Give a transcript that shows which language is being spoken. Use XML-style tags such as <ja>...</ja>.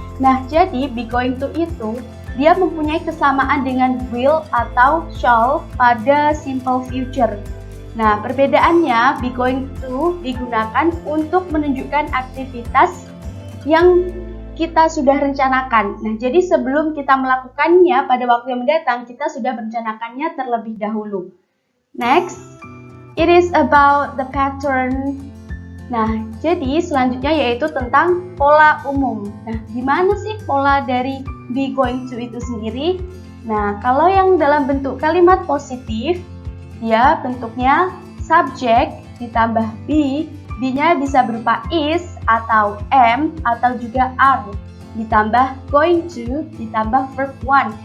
<id>Nah, jadi be going to itu dia mempunyai kesamaan dengan will atau shall pada simple future. Nah, perbedaannya be going to digunakan untuk menunjukkan aktivitas yang kita sudah rencanakan. Nah, jadi sebelum kita melakukannya pada waktu yang mendatang, kita sudah merencanakannya terlebih dahulu.</id> <en>Next, it is about the pattern.</en> <id>Nah, jadi selanjutnya yaitu tentang pola umum. Nah, gimana sih pola dari be going to itu sendiri? Nah, kalau yang dalam bentuk kalimat positif, dia bentuknya subject ditambah be. Be-nya bisa berupa is atau am atau juga are ditambah going to ditambah verb one.</id>